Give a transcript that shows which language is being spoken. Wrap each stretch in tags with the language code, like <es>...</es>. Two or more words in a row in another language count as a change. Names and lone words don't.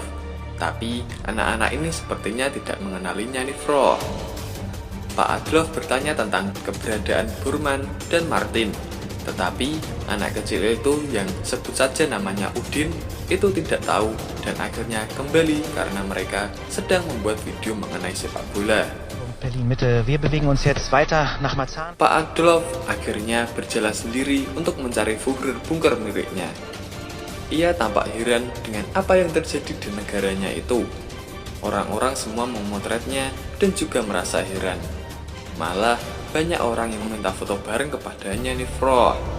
<id>Tapi anak-anak ini sepertinya tidak mengenalinya nih bro. Pak Adolf bertanya tentang keberadaan Burman dan Martin. Tetapi anak kecil itu yang sebut saja namanya Udin itu tidak tahu dan akhirnya kembali karena mereka sedang membuat video mengenai sepak bola.</id> <de>Berlin Mitte, wir bewegen uns jetzt weiter nach Marzahn.</de> <id>Pak Adolf akhirnya berjalan sendiri untuk mencari Führer bunker miliknya. Ia tampak heran dengan apa yang terjadi di negaranya itu. Orang-orang semua memotretnya dan juga merasa heran. Malah banyak orang yang meminta foto bareng kepadanya nih bro.</id>